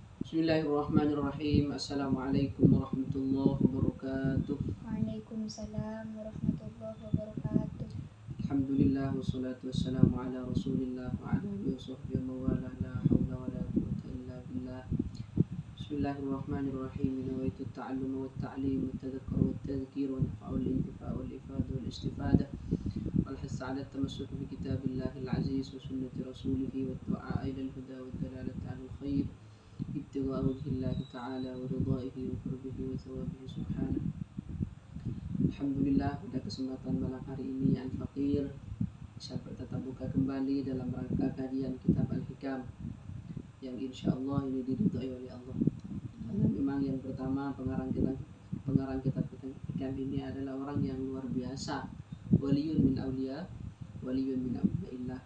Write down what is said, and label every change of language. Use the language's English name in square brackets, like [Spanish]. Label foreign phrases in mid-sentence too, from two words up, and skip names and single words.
[Arabic] بسم الله الرحمن الرحيم. السلام عليكم ورحمة الله وبركاته. وعليكم السلام ورحمة الله وبركاته. الحمد لله والصلاة والسلام على رسول الله وعلى آله وصحبه وولا لا حول ولا قوة إلا بالله. بسم الله الرحمن الرحيم. نويت التعلم والتعليم والتذكر والتذكير ونفع الانتفاع والإفادة والاستفادة والحث على التمسك بكتاب الله العزيز وسنة رسوله والدعاء إلى الهدى والدلالة على الخير ابتغاء وجه الله تعالى ورضاه وقربه وثوابه سبحانه. الحمد لله, [Indonesian] pada kesempatan malam hari ini Al-Faqir bisa bertatap muka kembali dalam rangka kajian kitab Al-Hikam yang [Arabic] إن شاء الله [Indonesian] ini diridhai oleh Allah. Karena memang yang pertama pengarang kitab Hikam ini adalah orang yang luar biasa, [Arabic] ولي من أولياء الله.